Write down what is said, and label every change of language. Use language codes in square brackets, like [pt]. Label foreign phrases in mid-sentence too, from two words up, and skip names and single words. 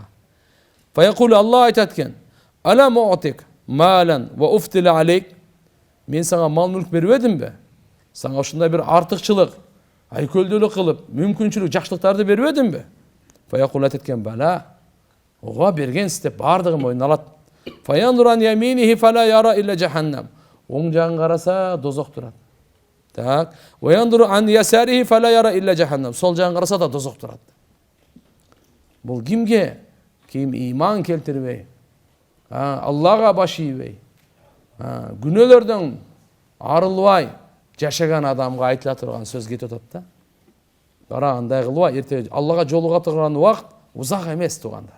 [ky] Фаякулу Алла айтат экен: [ar] "ألا معطيك مالا وأفضل عليك." [ky] Мен сага мал мүлк бербедимби? Сага ушундай бир артыкчылык, айкөлдүүлүк кылып, мүмкүнчүлүк, жакшылыктарды бербедимби? Фаякулу айтат экен: "Бала." Ого бергенсиз деп бардыгын мойнуна алат. [ar] فينظر يمينه فلا يرى إلا جهنم. [ky] Оң жагын караса дозок турат. [ar] Так. وينظر عن يساره فلا يرى إلا جهنم. [ky] Сол жагын караса да дозок турат. Бул кимге? Ким иман келтирбей, Аллага баш ийбей, күнөөлөрдөн арылбай жашаган адамга айтыла турган сөз кетип атат да. Бара андай кылбай, эртеге Аллага жолуга турган убакыт узак эмес тугандар.